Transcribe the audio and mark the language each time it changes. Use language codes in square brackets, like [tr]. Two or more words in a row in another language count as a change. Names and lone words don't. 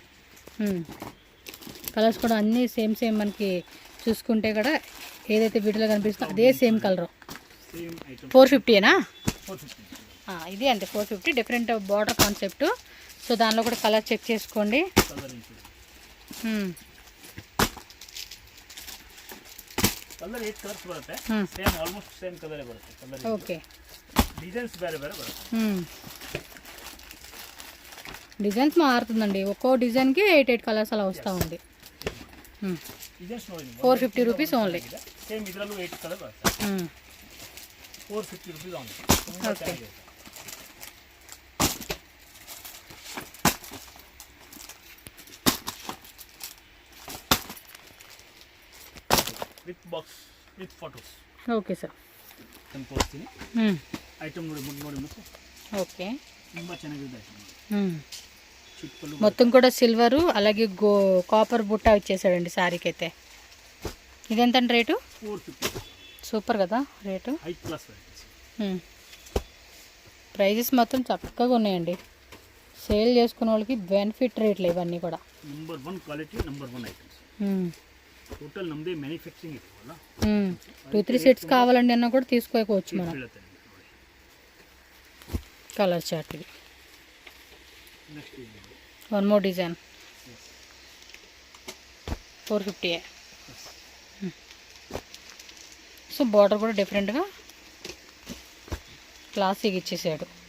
[te] కలర్స్ కూడా అన్నీ సేమ్ మనకి చూసుకుంటే కూడా ఏదైతే వీడియోలో కనిపిస్తుందో అదే [en] same colour. [te] 450ఏనా? ఇది అంతే 450. [en] different border concept. So [te] దానిలో కూడా [en] colour check [te] చేసుకోండి. [kn] ಕಲರ್ 8 ಕಲರ್ಸ್ ಬರುತ್ತೆ. [en] same almost same colour-e [kn] ಬರುತ್ತೆ. ಕಲರ್ ಓಕೆ. ಡಿಸೈನ್ಸ್ ಬೇರೆ ಬೇರೆ ಬರುತ್ತೆ. [te] డిజైన్స్ మారుతుందండి. ఒక్కో డిజైన్కి 8 కలర్స్ అలా వస్తూ ఉంది. [kn] ಡಿಸೈನ್ಸ್ ನೋಡಿ [en] 450 rupees only. [kn] ಸೇಮ್ ಇದರಲ್ಲೂ 8 ಕಲರ್ ಬರುತ್ತೆ. 450 [en] rupees only. [kn] ತುಂಬಾ ಚೆನ್ನಾಗಿದೆ. [en] with box with photos. Okay sir. [kn] ನಾನು ತೋರಿಸ್ತೀನಿ. ಐಟಮ್ ನೋಡಿ ನೋಡಿ ಮತ್ತು ఓకే ತುಂಬ ಚೆನ್ನಾಗಿದೆ ಐಟಮ್. [te] చిక్కులు మొత్తం కూడా సిల్వరు అలాగే కాపర్ బుట్ట వచ్చేసాడండి శారీకి అయితే. ఇదెంతండి రేటు? 450. సూపర్ కదా రేటు. [en] high class [te] ప్రైజెస్ మాత్రం చక్కగా ఉన్నాయండి. సేల్ చేసుకునే వాళ్ళకి బెనిఫిట్ రేట్లు ఇవన్నీ కూడా. [en] number 1 quality, number 1 items. [kn] ಟೋಟಲ್ ನಮ್ಮದೇ ಮ್ಯಾನುಫ್ಯಾಕ್ಚರಿಂಗ್ ಇರ್ತವಲ್ಲ. [te] 2-3 సెట్స్ కావాలండి అన్నా కూడా తీసుకోవచ్చు మనం. [en] colour chart [te] ఇది. నెక్స్ట్ [en] one more design 450. [te] సో బార్డర్ కూడా డిఫరెంట్గా క్లాసీగా ఇచ్చేసాడు.